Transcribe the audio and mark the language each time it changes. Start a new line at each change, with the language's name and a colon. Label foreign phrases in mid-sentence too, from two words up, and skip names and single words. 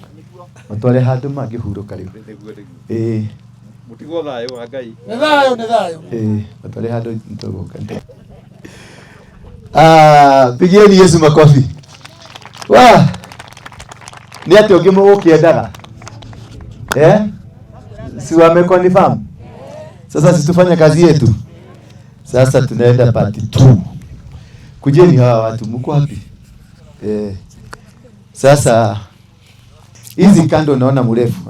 Kikuyu: Matware handũ mangĩhurũka rĩu mũtigo thayũ wa Ngai nĩ thayũ matware handũ tũgũka. Pigieni Yesu makofi. Ni ati ũngĩ mũgũkĩendaga si wameconfirm.
Swahili: Sasa situfanye kazi yetu. Sasa tunaenda part 2. Kujeni hawa watu mko wapi? Sasa hizi kando naona mrefu.